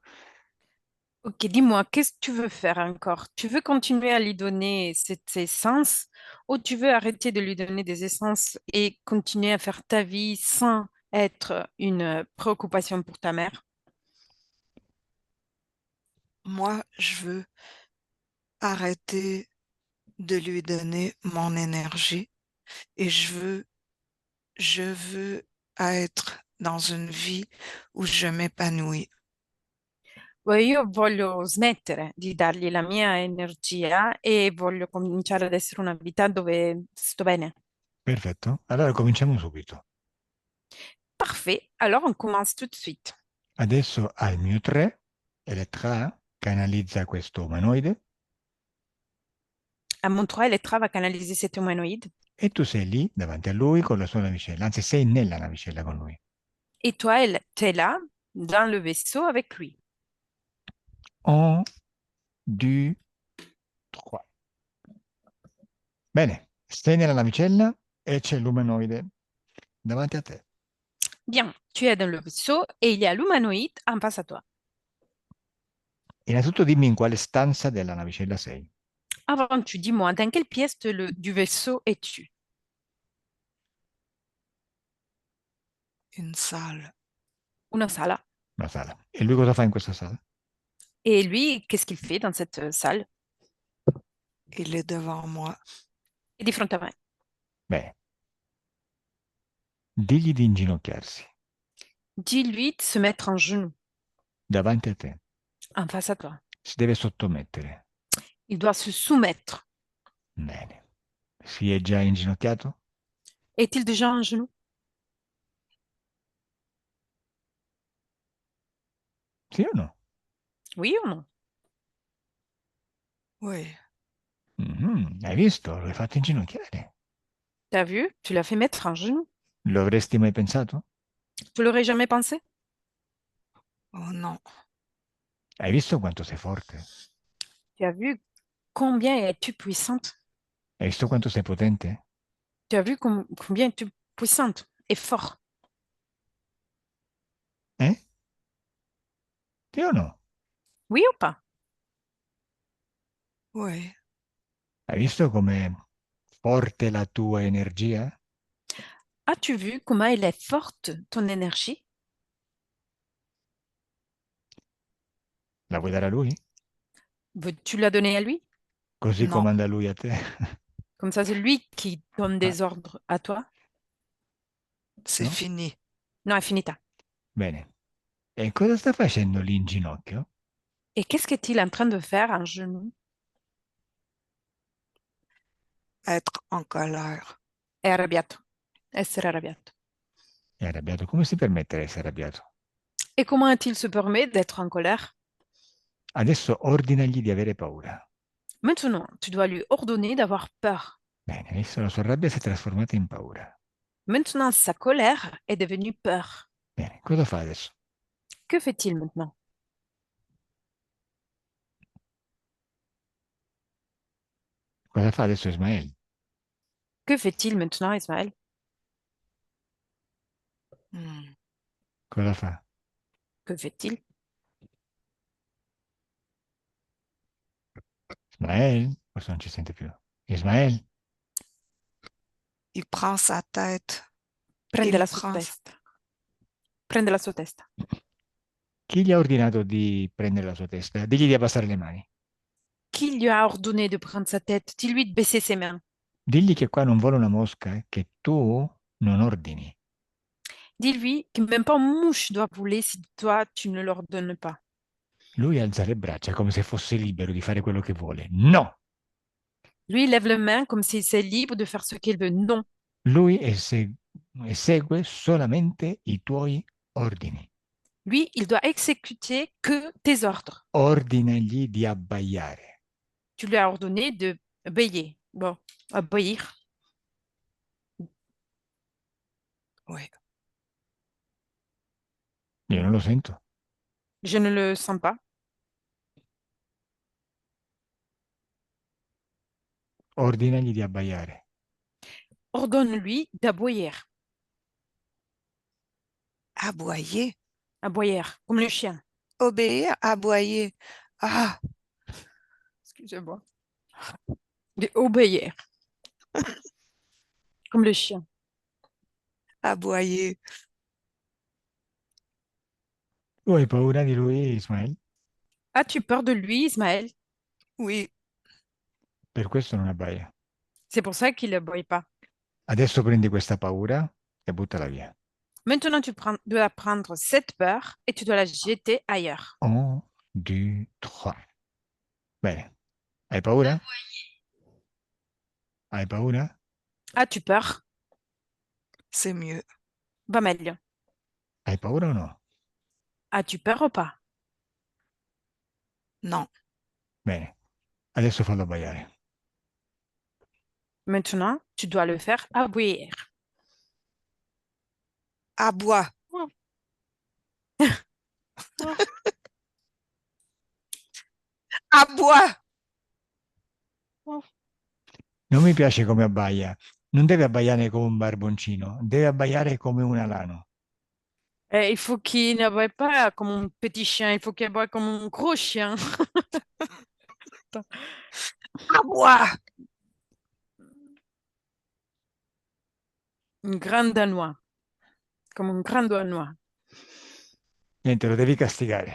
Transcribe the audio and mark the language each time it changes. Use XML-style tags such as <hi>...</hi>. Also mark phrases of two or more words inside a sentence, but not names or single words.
<fr>Ok, dis-moi, qu'est-ce que tu veux faire encore? Tu veux continuer à lui donner cette essence ou tu veux arrêter de lui donner des essences et continuer à faire ta vie sans être une préoccupation pour ta mère? Moi, je veux arrêter de lui donner mon énergie et je veux être dans une vie où je m'épanouis.</fr> <it>Io voglio smettere di dargli la mia energia e voglio cominciare ad essere una vita dove sto bene. Perfetto, allora cominciamo subito.</it> <fr>Parfait, alors on commence tout de suite.</fr> <it>Adesso al mio 3, Elettra canalizza questo umanoide</it> <fr>À mon 3, Elettra va canaliser cet humanoïde</fr> <it>e tu sei lì davanti a lui con la sua navicella, anzi sei nella navicella con lui.</it> <fr>et toi, t'es là dans le vaisseau avec lui.</fr> <it>1, 2, 3. Bene, sei nella navicella e c'è l'umanoide davanti a te.</it> <fr>Bien, tu es dans le vaisseau et il y a l'humanoïde en face à toi.</fr> <it>Innanzitutto dimmi in quale stanza della navicella sei.</it> <fr>Avant, tu dis-moi, dans quelle pièce du vaisseau es-tu? Une salle.</fr> <it>Una sala. Una sala. E lui cosa fa in questa sala?</it> <fr>Et lui, qu'est-ce qu'il fait dans cette salle? Il est devant moi. Il est</fr> <it>di fronte a me. Bene. Digli di inginocchiarsi</it> <fr>Dis-lui de se mettre en genoux</fr> <it>davanti a te.</it> <fr>en face à toi.</fr> <it>Si deve sottomettere.</it> <fr>Il doit se soumettre.</fr> <it>Bene. Si è già inginocchiato?</it> <fr>Est-il déjà en genoux?</fr> <it>Sì o no?</it> <fr>Oui ou non? Oui,</fr> <it>Hai visto? L'hai fatto inginocchiare.</it> <fr>T'as vu? Tu l'as fait mettre en genoux.</fr> <it>Lo avresti mai pensato?</it> <fr>Tu l'aurais jamais pensé? oh non,</fr> <it>Hai visto quanto sei forte?</it> <fr>Tu as vu combien es-tu puissante?</fr> <it>Hai visto quanto sei potente?</it> <fr>Tu as vu combien tu es puissante et fort.</fr> <it>Eh? Sì o no?</it> <fr>Oui ou pas? Oui.</fr> <it>Hai visto com'è forte la tua energia?</it> <fr>As-tu vu comment elle est forte, ton énergie?</fr> <it>La vuoi dare a lui?</it> <fr>Veux-tu la donner à lui?</fr> <it>Così</it> <fr>Non,</fr> <it>comanda lui a te.</it> <fr>Comme ça, c'est lui qui donne Ah, des ordres à toi? c'est</fr> <it>no?</it> <fr>fini.</fr> <it>Non, è finita. Bene. E cosa sta facendo lì in ginocchio?</it> <fr>Et qu'est-ce qu'est-il en train de faire un genou? Être en colère.</fr> <it>È arrabbiato. Essere arrabbiato. È arrabbiato. Come si permette di essere arrabbiato?</it> <fr>Et comment est-il se permet d'être en colère?</fr> <it>Adesso ordinagli di avere paura.</it> <fr>Maintenant, tu dois lui ordonner d'avoir peur.</fr> <it>Bene, adesso la sua rabbia si è trasformata in paura.</it> <fr>Maintenant, sa colère est devenue peur.</fr> <it>Bene, cosa fa adesso?</it> <fr>Que fait-il maintenant?</fr> <it>Cosa fa adesso Ismael?</it> <fr>Que fait-il maintenant, Ismaël? Hmm.</fr> <it>Cosa fa?</it> <fr>Que fait-il?</fr> <it>Ismael? Forse non ci sente più. Ismael?</it> <fr>Il prend sa tête.</fr> <it>Prende</it> <fr>Il</fr> <it>la sua</it> <fr>prend...</fr> <it>testa. Prende la sua testa. Chi gli ha ordinato di prendere la sua testa? Digli di abbassare le mani.</it> <fr>Qui lui a ordonné de prendre sa tête? Dis-lui de baisser ses mains.</fr> <it>Digli che qua non vuole una mosca, che tu non ordini.</it> <fr>Dis-lui que même pas une mouche doit voler si toi, tu ne l'ordonnes pas.</fr> <it>Lui alza le braccia come se fosse libero di fare quello che vuole. No!</it> <fr>Lui, il lève les mains comme s'il est libre de faire ce qu'il veut. Non.</fr> <it>Lui esegue solamente i tuoi ordini.</it> <fr>Lui, il doit exécuter que tes ordres.</fr> <it>Ordinagli di abbaiare.</it> <fr>Tu lui as ordonné de obéir. Bon, obéir. Oui.</fr> <it>Io non lo sento.</it> <fr>Je ne le sens pas.</fr> <it>Ordinagli di abbaiare.</it> <fr>Ordonne-lui d'aboyer. Aboyer. Aboyer, comme le chien. Obéir, aboyer. Ah, Excusez-moi. De obéir, comme le chien. aboyer.</fr> <it>Tu hai paura di lui, Ismael?</it> <fr>As-tu peur de lui, Ismaël? Oui.</fr> <it>Per questo non abbaia.</it> <fr>C'est pour ça qu'il n'aboie pas.</fr> <it>Adesso prendi questa paura e buttala via.</it> <fr>Maintenant, dois prendre cette peur et tu dois la jeter ailleurs.</fr> <it>1, 2, 3. Bene. Hai paura? Hai paura?</it> <fr>As-tu peur? C'est mieux.</fr> <it>Va meglio. Hai paura o no?</it> <fr>As-tu peur ou pas? Non.</fr> <it>Bene. Adesso fallo abbaiare.</it> <fr>Maintenant, tu dois le faire aboyer. Aboie. Aboie.</fr> <it>Non mi piace come abbaia. Non deve abbaiare come un barboncino, deve abbaiare come un alano.</it> <fr>Il faut qu'il n'aboie pas comme un petit chien, il faut qu'il aboie comme un gros chien. Aboie. Un grand danois. Comme un grand danois.</fr> <it>Niente, lo devi castigare.</it>